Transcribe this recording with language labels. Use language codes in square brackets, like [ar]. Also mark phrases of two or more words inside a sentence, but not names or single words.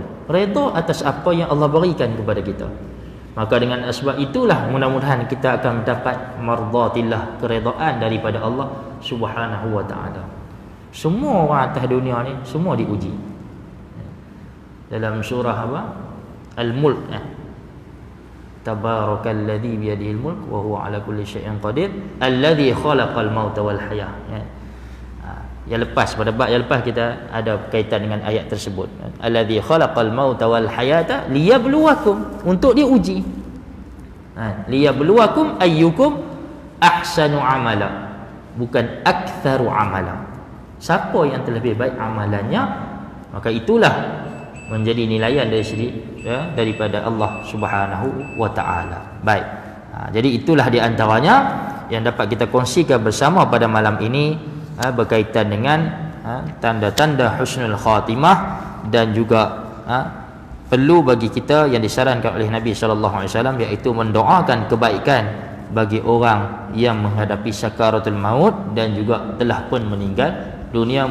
[ms] Redha atas apa yang Allah berikan kepada kita. Maka dengan sebab itulah mudah-mudahan kita akan mendapat mardatillah, keredaan daripada Allah [ar] سبحانه وتعالى. [ms] Semua orang atas dunia ni semua diuji. Dalam surah apa? Al-Mulk. [ar] تبارك الذي بيده الملك وهو على كل شيء قدير الذي خلق الموت والحياة. [ms] Yang lepas, pada bab yang lepas kita ada kaitan dengan ayat tersebut. [ar] الذي خلق الموت والحياة ليبلوكم, [ms] untuk diuji. [ar] ليبلوكم أيكم أحسن عملا, bukan أكثر عملا. [ms] Siapa yang terlebih baik amalannya, maka itulah menjadi nilaian dari segi daripada Allah [ar] سبحانه وتعالى. [ms] Baik. Jadi itulah di antaranya yang dapat kita kongsikan bersama pada malam ini, berkaitan dengan tanda-tanda [ar] حسن الخاتمة, [ms] dan juga perlu bagi kita yang disarankan oleh Nabi [ar] صلى الله عليه وسلم, [ms] iaitu mendoakan kebaikan bagi orang yang menghadapi [ar] سكرات الموت [ms] dan juga telah pun meninggal dunia.